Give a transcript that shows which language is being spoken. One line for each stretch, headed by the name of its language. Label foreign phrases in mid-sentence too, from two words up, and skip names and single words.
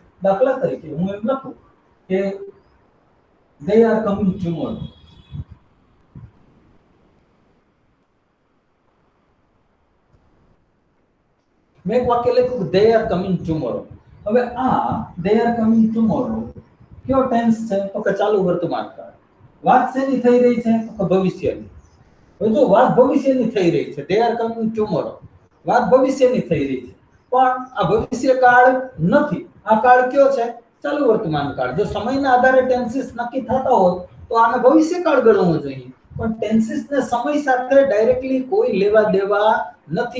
Gujarati: દાખલા તરીકે હું એમ લખું કે
English: they are coming tomorrow.
Gujarati: મેં એક વાક્ય લખ્યું
English: they are coming tomorrow.
Gujarati: હવે આ
English: they are coming tomorrow
Gujarati: કયો ટેન્સ છે? તો કે ચાલુ વર્તમાન કાળ. વાત શેની થઈ રહી છે? તો ભવિષ્યની. હવે જો વાત ભવિષ્યની થઈ રહી છે,
English: they are coming tomorrow,
Gujarati: વાત ભવિષ્યની થઈ રહી છે, પણ આ ભવિષ્ય કાળ નથી. આ કાળ કયો છે? ચાલુ વર્તમાન કાળ. જો સમયના આધારે ટેન્સીસ નક્કી થતા હોત તો આને ભવિષ્ય કાળ ગણવો જોઈએ, પણ ટેન્સીસને સમય સાથે ડાયરેક્ટલી કોઈ લેવા દેવા નથી.